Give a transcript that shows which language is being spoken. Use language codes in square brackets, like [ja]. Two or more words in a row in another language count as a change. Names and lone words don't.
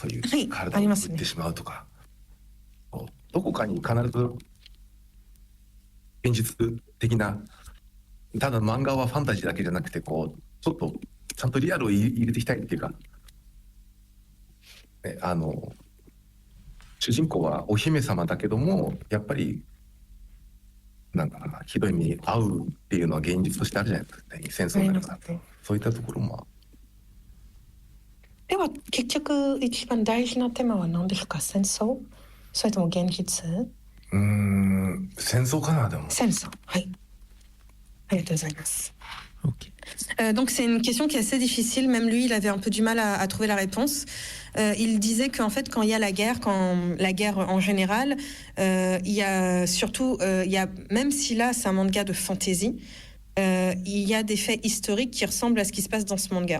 [ja] そういう体を打ってしまうとか、どこかに必ず現実的な、ただ漫画はファンタジーだけじゃなくて、こうちょっとちゃんとリアルを入れていきたいっていうか、ね、主人公はお姫様だけども、やっぱりなんかひどい目に遭うっていうのは現実としてあるじゃないですか、戦争だから。そういったところも。では結局一番大事なテーマは何ですか？戦争？それとも現実？戦争かな、でも。戦争。はい。ありがとうございます。 [fr] Ok. Donc c'est une question qui est assez difficile. Même lui, il avait un peu du mal à trouver la réponse. Il disait qu'en fait, quand il y a la guerre en général, il y a surtout, même si là c'est un manga de fantasy, il y a des faits historiques qui ressemblent à ce qui se passe dans ce manga.